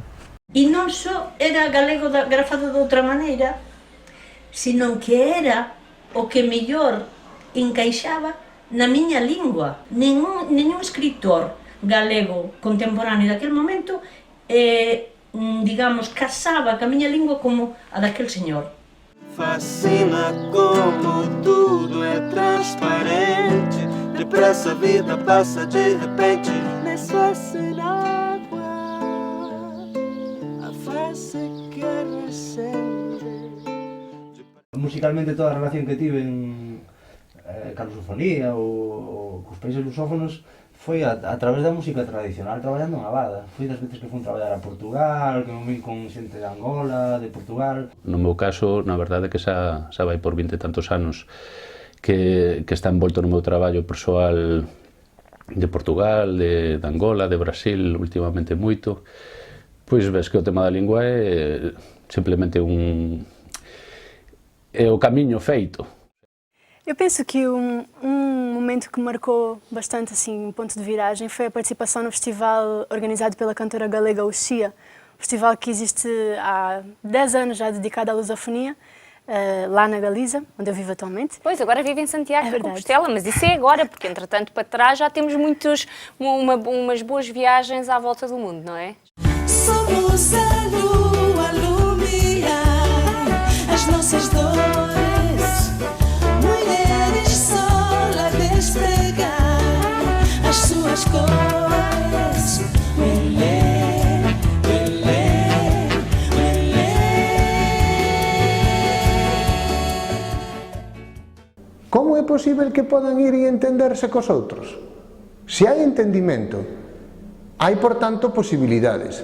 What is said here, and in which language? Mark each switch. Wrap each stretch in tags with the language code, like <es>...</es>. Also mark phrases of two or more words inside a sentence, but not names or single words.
<gl>E non só era galego grafado de outra maneira, sino que era o que mellor encaixaba na miña lingua. Ningún escritor galego contemporáneo daquele momento, digamos, casaba ca miña lingua como a daquel señor.</gl> <pt>Fascina como tudo é transparente, depressa a vida passa de repente. Nisso sem água, a face que recende.</pt> <gl>Musicalmente toda a relación que tive ca lusofonía ou cos países lusófonos foi a través da música tradicional, traballando en Abada. Foi das veces que fui traballar a Portugal, que me vin con xente de Angola, de Portugal. No meu caso, na verdade que xa vai por 20 e tantos anos que está envolto no meu traballo persoal de Portugal, de Angola, de Brasil, últimamente moito. Pois ves que o tema da lingua é simplemente un é o camiño feito.</gl> <pt>Eu penso que um momento que marcou bastante assim, um ponto de viragem foi a participação no festival organizado pela cantora galega Uxia, festival que existe há 10 anos já dedicado à lusofonia, lá na Galiza, onde eu vivo atualmente. Pois, agora vive em Santiago de Compostela, mas isso é agora, porque entretanto para trás já temos umas boas viagens à volta do mundo, não é? Somos a lua iluminar as nossas dores, mulheres sol a despegar as suas cores.</pt> <gl>Como é posible que podan ir e entenderse cos outros? Se hai entendimento, hai, por tanto, posibilidades.</gl>